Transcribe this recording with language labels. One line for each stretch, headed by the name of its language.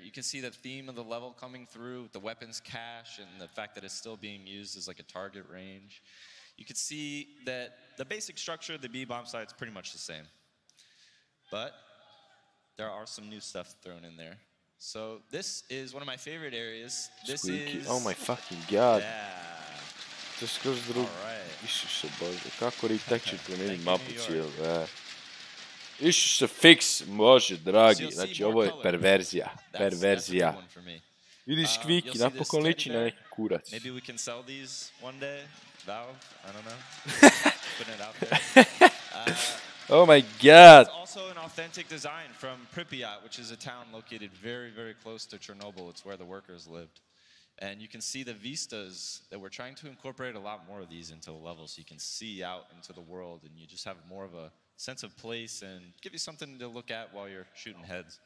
English: You can see the theme of the level coming through, the weapons cache, and the fact that it's still being used as like a target range. You can see that the basic structure of the B-bomb site is pretty much the same. But there are some new stuff thrown in there. So this is one of my favorite areas. This Squeaky. is... Oh my fucking god. Yeah.
Croatian: To je skroz drugo. Isuse Bože, kako retexture promijeniti mapu cijelu, Isuse fix, Bože dragi, znači ovo je perverzija, perverzija. Vidiš Squeaky, napokon liči na neki kurac.
English: Maybe we can sell these one day, Valve, I don't know. Putting it out there. Oh my god. It's also an authentic design from Pripyat, which is a town located very, very close to Chernobyl. It's where the workers lived. And you can see the vistas that we're trying to incorporate a lot more of these into the level so you can see out into the world and you just have more of a sense of place and give you something to look at while you're shooting heads.